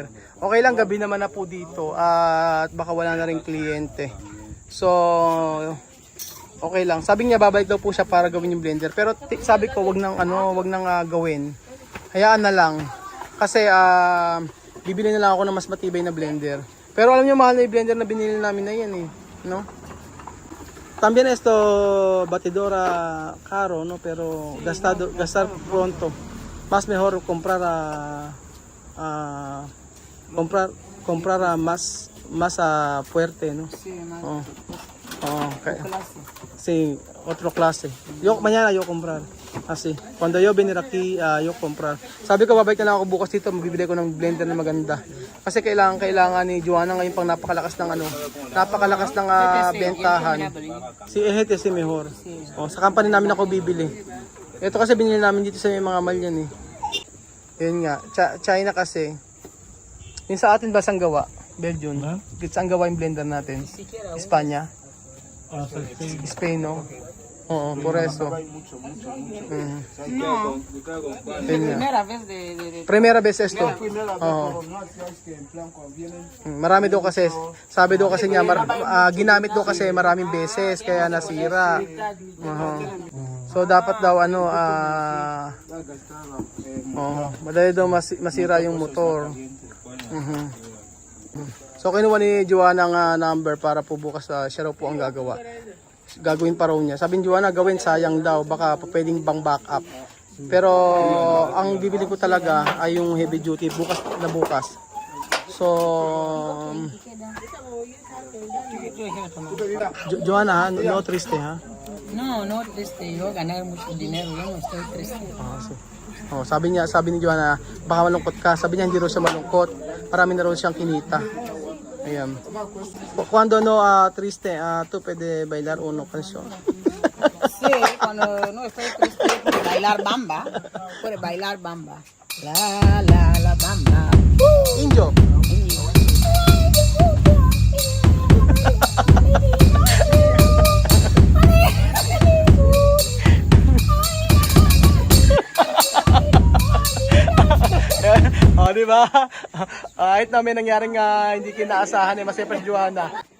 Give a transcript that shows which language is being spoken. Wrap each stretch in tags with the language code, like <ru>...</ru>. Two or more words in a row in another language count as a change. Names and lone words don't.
<tl>Okay lang, gabi naman na po dito at baka wala na rin kliyente. So okay lang. Sabi niya babalik daw po siya para gawin yung blender. Pero sabi ko wag nang gawin. Hayaan na lang. Kasi bibili na lang ako ng mas matibay na blender. Pero alam niyo mahal na yung blender na binili namin na yan no?</tl> <es>También esto batidora caro, no, pero gastar pronto. Más mejor comprar más fuerte, no? Okay. Sí, otro clase. Mañana yo comprar. Kasi, cuando yo venir aquí, yo comprar.</es> <tl>Sabi ko, babalik na lang ako bukas dito, mabibili ko ng blender na maganda. Kasi kailangan ni Joanna ngayon pang napakalakas ng bentahan.</tl> <es>Si Ehet si mejor.</es> <tl>Oh, sa company namin ako bibili. Ito kasi binili namin dito sa may mga mall yan eh. Yun nga, China kasi. Yung sa atin ba sang gawa? Belgium. Saan gawa yung blender natin? Espanya? Spain, no? Oo,</tl> <es>por eso. No. Primera vez de... Primera vez esto.</es> <tl>Oo. Marami daw kasi, sabi daw kasi niya, ginamit daw kasi maraming beses, kaya nasira. So dapat daw madali daw masira yung motor. So kinuha ni Joanna ang number para po bukas siya raw po ang gagawa. Gagawin pa raw niya. Sabi ni Joanna, gawin, sayang daw, baka pwedeng bang backup. Pero ang bibili ko talaga ay yung</tl> <en>heavy duty</en> <tl>bukas. So Joanna,</tl> <es>no triste ha? No triste. Yo ganar mucho dinero. Yo no estoy triste.</es> <tl>Sabi ni Joanna, baka malungkot ka. Sabi niya hindi raw siya malungkot. Marami na raw siyang kinita. Ayan.</tl> <es>Cuando no triste, tú puede bailar una canción. Sí, cuando no estoy triste, puede bailar bamba. Puede bailar bamba. La bamba. Indio.</es> <tl>Di ba? Kahit na may nangyaring hindi kinaasahan masaya pa si Joanna.</tl>